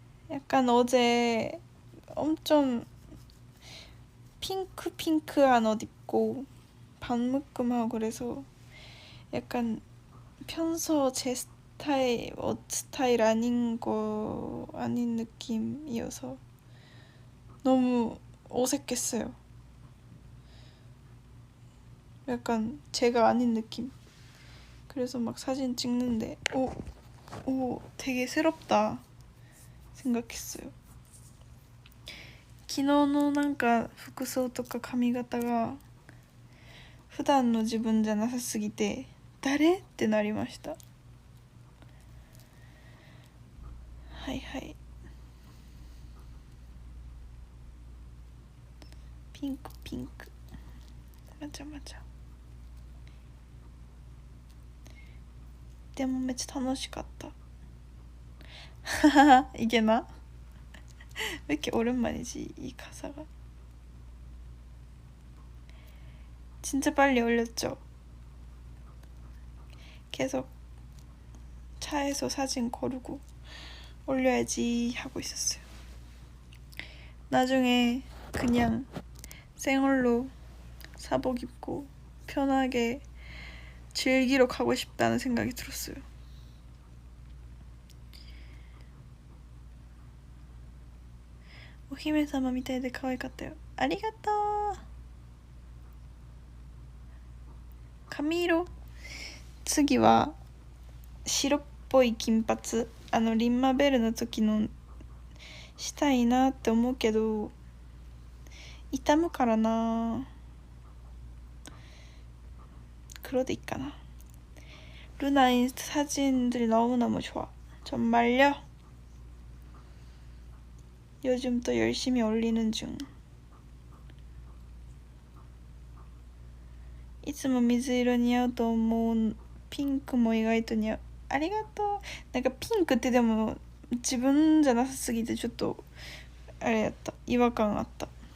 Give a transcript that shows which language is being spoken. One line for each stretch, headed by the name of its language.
Korean: 약간 어제 엄청 핑크한 옷 입고 반묶음하고 그래서 약간 평소 제 스타일 옷 스타일 아닌 느낌이어서 너무 어색했어요. 약간 제가 아닌 느낌. 그래서 막 사진 찍는데 오 되게 새롭다 생각했어요.
Japanese: 昨日のなんか服装とか髪型が普段の自分じゃなさすぎて誰ってなりました。はいはい。ピンク
Korean: 맞아
Japanese: でもめっちゃ楽しかった
Korean: 이게 나? 왜 이렇게 오랜만이지 이 가사가. 진짜 빨리 올렸죠. 계속 차에서 사진 고르고 올려야지 하고 있었어요. 나중에 그냥 생얼로 사복 입고 편하게 즐기러 가고 싶다는 생각이 들었어요.
Japanese: 오히메様みたいで可愛かったよ。ありがとう。髪色次は白っぽい金髪リンマベルの時のしたいなって思うけど傷むからな。黒でいいかな。
Korean: 루나 인스타 사진들이 너무너무 좋아. 정말요? 요즘 또 열심히 올리는 중.
Japanese: いつも水色似合うと思う。ピンクも意外と似合う。ありがとう。なんかピンクってでも自分じゃなさすぎてちょっとあれやった。違和感あった。